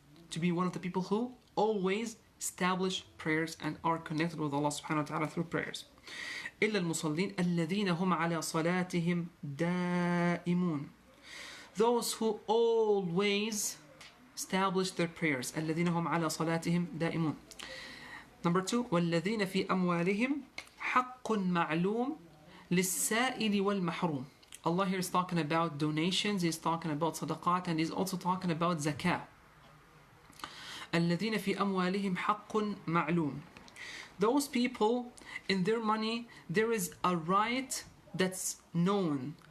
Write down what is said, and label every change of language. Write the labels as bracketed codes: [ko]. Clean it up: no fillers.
[en] To be one of the people who always establish prayers and are connected with Allah subhanahu wa ta'ala through prayers. [ar] إِلَّا الْمُصَلِّينَ الَّذِينَ هُمْ عَلَى صَلَاتِهِمْ دَائِمُونَ. [en] Those who always establish their prayers. [ar] الَّذِينَ هُمْ عَلَى صَلَاتِهِمْ دَائِمُونَ. [en] Number 2, [ar] وَالَّذِينَ فِي أَمْوَالِهِمْ حَقٌّ مَعْلُومٌ لِلسَّائِلِ وَالْمَحْرُومِ. [en] Allah here is talking about donations, He's talking about sadaqat, and He's also talking about zakah. [ar] الَّذِينَ فِي أَمْوَالِهِمْ حَقٌّ مَعْلُومٌ. [en] Those people, in their money, there is a right that's known.